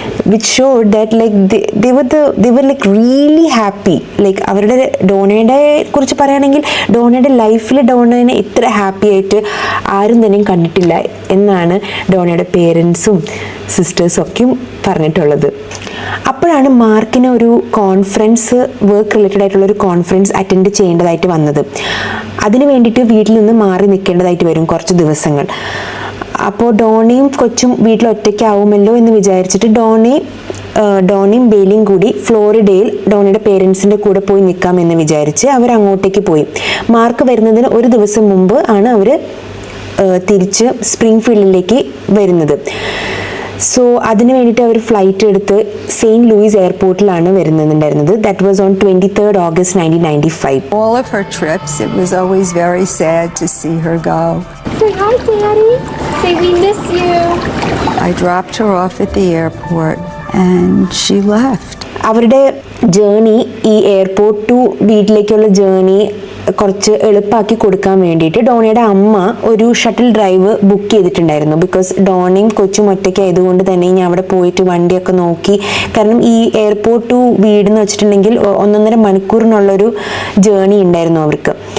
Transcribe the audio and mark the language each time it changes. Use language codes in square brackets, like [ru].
[en] which showed that like they were like really happy. [ml] like അവരുടെ ഡോണയുടെ കുറിച്ച് പറയുകയാണെങ്കിൽ ഡോണയുടെ ലൈഫിൽ ഡോണയെ ഇത്ര ഹാപ്പി ആയിട്ട് ആരും തന്നെ കണ്ടിട്ടില്ല എന്നാണ് ഡോണയുടെ പേരൻസും സിസ്റ്റേഴ്സും ഒക്കെയും പറഞ്ഞിട്ടുള്ളത്. അപ്പോഴാണ് മാർക്കിന് ഒരു കോൺഫറൻസ്, വർക്ക് റിലേറ്റഡ് ആയിട്ടുള്ള ഒരു കോൺഫറൻസ് അറ്റൻഡ് ചെയ്യേണ്ടതായിട്ട് വന്നത്. അതിന് വേണ്ടിയിട്ട് വീട്ടിൽ നിന്ന് മാറി നിൽക്കേണ്ടതായിട്ട് വരും കുറച്ച് ദിവസങ്ങൾ. അപ്പോൾ ഡോണയും കൊച്ചും വീട്ടിൽ ഒറ്റയ്ക്കാവുമല്ലോ എന്ന് വിചാരിച്ചിട്ട് ഡോണയും ബെയിലിയും കൂടി ഫ്ലോറിഡയിൽ ഡോണയുടെ പേരൻസിൻ്റെ കൂടെ പോയി നിൽക്കാമെന്ന് വിചാരിച്ച് അവർ അങ്ങോട്ടേക്ക് പോയി. മാർക്ക് വരുന്നതിന് ഒരു ദിവസം മുമ്പ് ആണ് അവർ തിരിച്ച് സ്പ്രിംഗ്ഫീൽഡിലേക്ക് വരുന്നത്. സോ അതിന് വേണ്ടിയിട്ട് അവർ ഫ്ലൈറ്റ് എടുത്ത് saint Luis എയർപോർട്ടിലാണ് വരുന്നുണ്ടായിരുന്നത്. [en] That was on 23rd August 1995. All of her trips, it was always very sad to see her go. Say hi, Daddy. Say we miss you. I dropped her off at the airport and she left. [ml] അവരുടെ journey, ഈ airport to വീട്ടിലേക്കുള്ള journey കുറച്ച് എളുപ്പമാക്കി കൊടുക്കാൻ വേണ്ടിയിട്ട് ഡോണയുടെ അമ്മ ഒരു shuttle drive book ചെയ്തിട്ടുണ്ടായിരുന്നു. ബിക്കോസ് ഡോണയും കൊച്ചും ഒറ്റയ്ക്ക് ആയതുകൊണ്ട് തന്നെ ഞാൻ അവിടെ പോയിട്ട് വണ്ടിയൊക്കെ നോക്കി, കാരണം ഈ എയർപോർട്ട് ടു വീടെന്ന് വെച്ചിട്ടുണ്ടെങ്കിൽ 1.5 മണിക്കൂറിനുള്ളൊരു ജേണി ഉണ്ടായിരുന്നു അവർക്ക്.